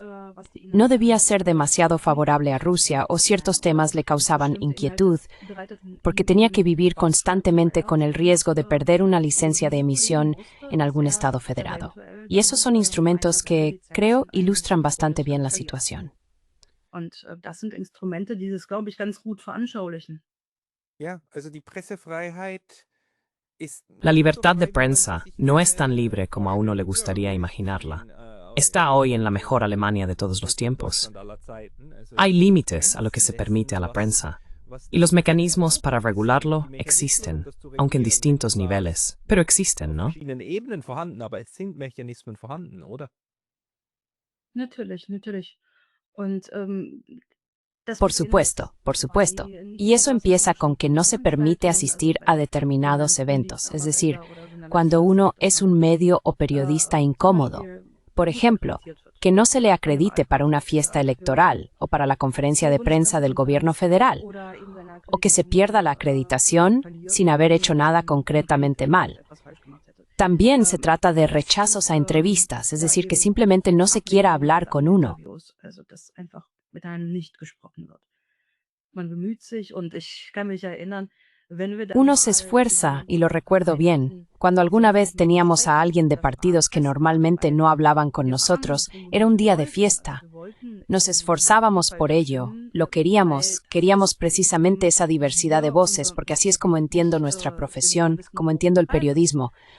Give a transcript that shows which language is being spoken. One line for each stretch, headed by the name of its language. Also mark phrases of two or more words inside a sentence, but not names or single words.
Spanish: No debía ser demasiado favorable a Rusia o ciertos temas le causaban inquietud, porque tenía que vivir constantemente con el riesgo de perder una licencia de emisión en algún estado federado. Y esos son instrumentos que, creo, ilustran bastante bien la situación.
German: Und das sind Instrumente, die das, glaube ich, ganz gut veranschaulichen. Ja, also die Pressefreiheit ist
Spanish: La
German: nicht so
Spanish: libertad de
German: frei, wie man sie
Spanish: prensa
German: sich
Spanish: no es tan
German: gerne
Spanish: libre como a uno le gustaría
German: in,
Spanish: imaginarla.
German: in
Spanish: Está hoy en la mejor Alemania de todos los tiempos.
German: Deutschland aller Zeiten. Also
Spanish: Hay
German: die
Spanish: límites a lo que se
German: Grenzen
Spanish: permite a la
German: setzen,
Spanish: prensa,
German: was
Spanish: y los
German: das
Spanish: mecanismos
German: erlaubt,
Spanish: para
German: die
Spanish: regularlo
German: Mechanismen, um
Spanish: existen,
German: das zu
Spanish: aunque en
German: regulieren, sind
Spanish: distintos
German: zwar
Spanish: niveles, pero
German: auf
Spanish: existen, ¿no?
German: verschiedenen Ebenen vorhanden, aber es sind Mechanismen vorhanden, oder? Natürlich, natürlich. Und, das
Spanish: Por
German: beginnt
Spanish: supuesto, por
German: bei
Spanish: supuesto.
German: nicht
Spanish: Y
German: nur
Spanish: eso empieza con que no se permite asistir a determinados eventos, es decir, cuando uno es un medio o periodista incómodo. Por ejemplo, que no se le acredite para una fiesta electoral o para la conferencia de prensa del gobierno federal, o que se pierda la acreditación sin haber hecho nada concretamente mal. También se trata de rechazos a entrevistas, es decir, que simplemente no se quiera hablar con uno.
German: Also, dass einfach mit einem nicht gesprochen wird. Man bemüht sich und ich kann mich erinnern, wenn wir dann
Spanish: Uno se
German: mal
Spanish: esfuerza, y lo
German: über
Spanish: recuerdo bien,
German: Zeiten
Spanish: cuando alguna vez
German: solchen
Spanish: teníamos a alguien de
German: Zeiten,
Spanish: partidos que normalmente no hablaban con nosotros, era un día de fiesta. Nos esforzábamos por ello, lo queríamos precisamente esa diversidad de voces, porque así es como entiendo nuestra profesión, como entiendo el periodismo.